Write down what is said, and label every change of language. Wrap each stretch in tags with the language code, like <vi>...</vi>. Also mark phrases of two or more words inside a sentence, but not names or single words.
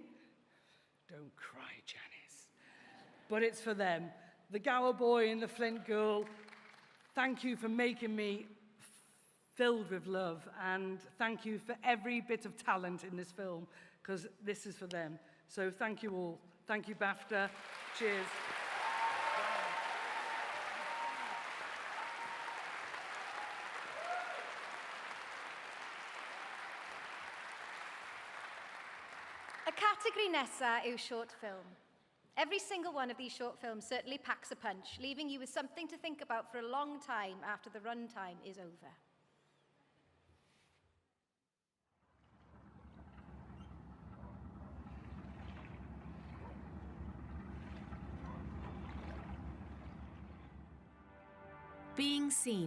<en>Don't cry, Janice. But it's for them. The Gower boy and the Flint girl, thank you for making me filled with love, and thank you for every bit of talent in this film, because this is for them. So thank you all. Thank you, BAFTA. Cheers.</en> <cy>Y categori nesaf yw</cy> <en>short film. Every single one of these short films certainly packs a punch, leaving you with something to think about for a long time after the run time is over. Being seen.</en>